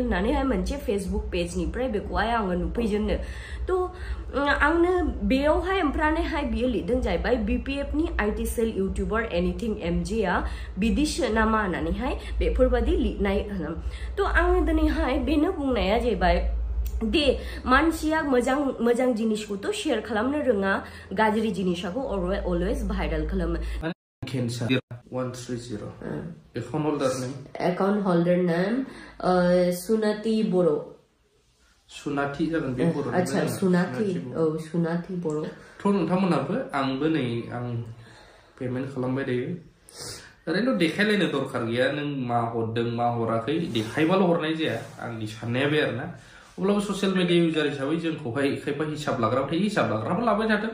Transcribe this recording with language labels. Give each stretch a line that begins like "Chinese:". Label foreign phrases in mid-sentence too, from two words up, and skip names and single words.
Bodo: होननानैहाय मोनसे फेसबुक पेजनिफ्राय बेखौहाय आङो नुफैजेननो तो आंनो बेयावहाय ओमफ्रायहाय बियो लिरदों जाहैबाय BPF नि
English: IT cell YouTuber anything
Bodo: MJ आ बिदिसो नामा होननानैहाय बेफोरबायदि लिरनाय तो आङो दिनैहाय बेनो बुंनाया जाहैबाय दे मानसिया मोजां जिनिसखौथ' शेयार खालामनो रोङा गाज्रि जिनिसखौ
English: always viral
Bodo: खालामो Cancer 130.
English: Account holder name Sunati Boro.
Bodo: Sunati जागोन बे बर'. अच्छा Sunati Boro. थ' नोंथांमोनाबो आंबो नै आं पेमेन्ट खालामबाय दायो. ओरैनो देखायलायनो दरखार गैया नों मा हरदों मा हराखै देखायबाल' हरनाय जाया आंनि साननाया बे आरोना. अब्लाबो
English: social media user
Bodo: हिसाबै जोंखौहाय खायफा हिसाब लाग्राबो थायो हिसाब लाग्राबो लाबाय थादों.